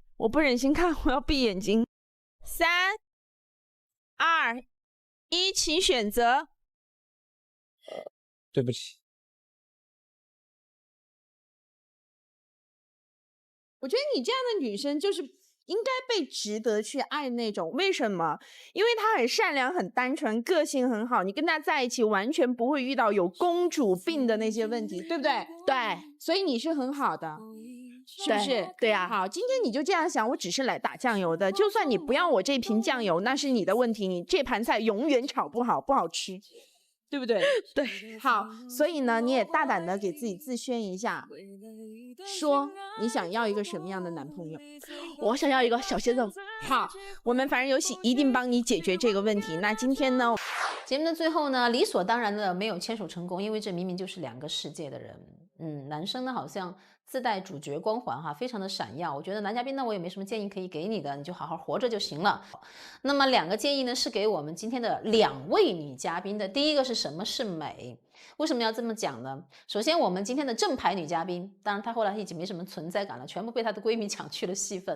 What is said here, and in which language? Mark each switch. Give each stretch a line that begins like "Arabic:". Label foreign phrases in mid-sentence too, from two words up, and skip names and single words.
Chinese: 我不忍心看，我要閉眼睛。3、2、1，請選擇。對不起。我覺得你這樣的女生就是應該被值得去愛那種。為什麼？因為她很善良、很單純，個性很好，你跟她在一起完全不會遇到有公主病的那些問題，對不對？對，所以你是很好的，是不是？對呀。好，今天你就這樣想，我只是來打醬油的，就算你不要我這瓶醬油，那是你的問題，你這盤菜永遠炒不好，不好吃。對不對？對，好，所以呢，你也大膽的給自己自宣一下，說你想要一個什麼樣的男朋友？我想要一個小鮮肉。好，我們凡人遊戲一定幫你解決這個問題。那今天呢，節目的最後呢，理所當然的沒有牽手成功，因為這明明就是兩個世界的人。男生呢好像自帶主角光環哈，非常的閃耀。我覺得男嘉賓呢，我也沒什麼建議可以給你的，你就好好活着就行了。那麼兩個建議呢，是給我們今天的兩位女嘉賓的。第一個是什麼是美？為什麼要這麼講呢？首先，我們今天的正牌女嘉賓，當然她後來已經沒什麼存在感了，全部被她的閨蜜搶去了戲份。